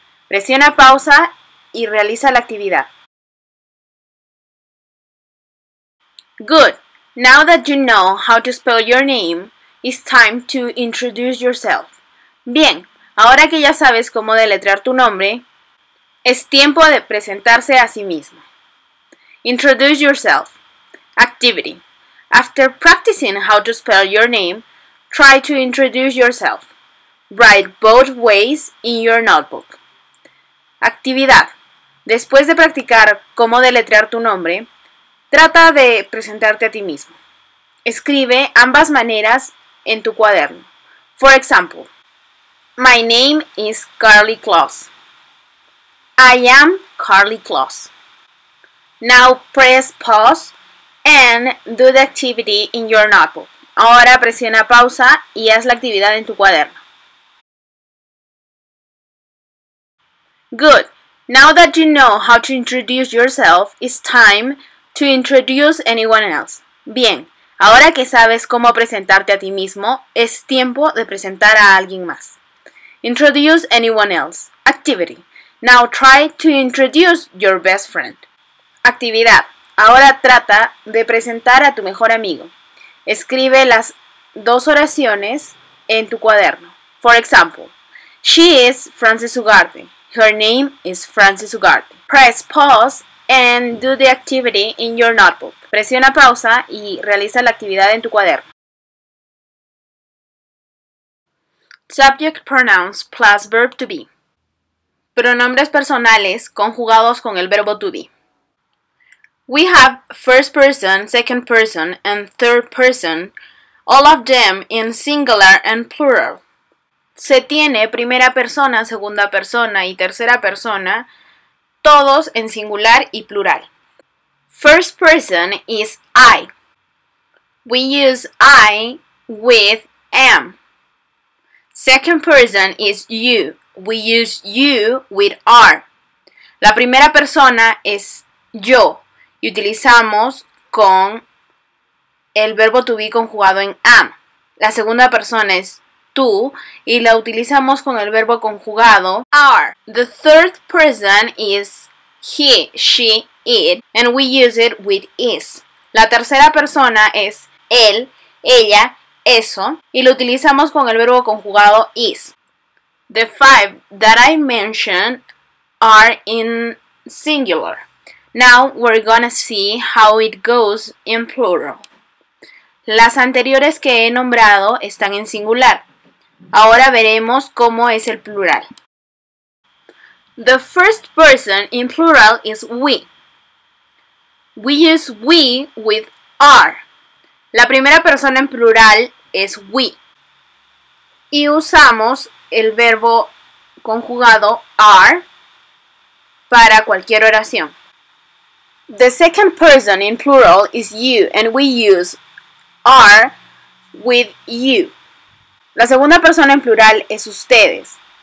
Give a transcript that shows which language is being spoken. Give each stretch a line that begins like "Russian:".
Spanish: Presiona pausa y realiza la actividad.
English: Good. Now that you know how to spell your name, it's time to introduce yourself.
Spanish: Bien, ahora que ya sabes cómo deletrear tu nombre, es tiempo de presentarse a sí mismo.
English: Introduce yourself. Activity. After practicing how to spell your name, try to introduce yourself. Write both ways in your notebook.
Spanish: Actividad. Después de practicar cómo deletrear tu nombre, trata de presentarte a ti mismo. Escribe ambas maneras en tu cuaderno.
English: For example, my name is Carly Claus. I am Carly Claus. Now press pause and do the activity in your notebook.
Spanish: Ahora presiona pausa y haz la actividad en tu cuaderno.
English: Good. Now that you know how to introduce yourself, it's time to introduce anyone else.
Spanish: Bien, ahora que sabes cómo presentarte a ti mismo, es tiempo de presentar a alguien más.
English: Introduce anyone else. Activity. Now try to introduce your best friend.
Spanish: Actividad. Ahora trata de presentar a tu mejor amigo. Escribe las dos oraciones en tu cuaderno.
English: For example, she is Frances Ugarte. Her name is Frances Ugarte. Press pause and do the activity in your notebook.
Spanish: Presiona pausa y realiza la actividad en tu cuaderno.
English: Subject pronouns plus verb to be.
Spanish: Pronombres personales conjugados con el verbo to be.
English: We have first person, second person, and third person, all of them in singular and plural.
Spanish: Se tiene primera persona, segunda persona y tercera persona, todos en singular y plural.
English: First person is I. We use I with am. Second person is you. We use you with are.
Spanish: La primera persona es yo y utilizamos con el verbo to be conjugado en am. La segunda persona es tú y la utilizamos con el verbo conjugado are.
English: The third person is he, she, it, and we use it with is.
Spanish: La tercera persona es él, ella, eso, y lo utilizamos con el verbo conjugado is.
English: The five that I mentioned are in singular. Now we're gonna see how it goes in plural.
Spanish: Las anteriores que he nombrado están en singular. Ahora veremos cómo es el plural.
English: The first person in plural is we. We use we with are.
Spanish: La primera persona en plural es we. Y usamos el verbo conjugado are para cualquier oración.
English: The second person in plural is you, and we use are with you.
Spanish: La segunda persona en plural es ustedes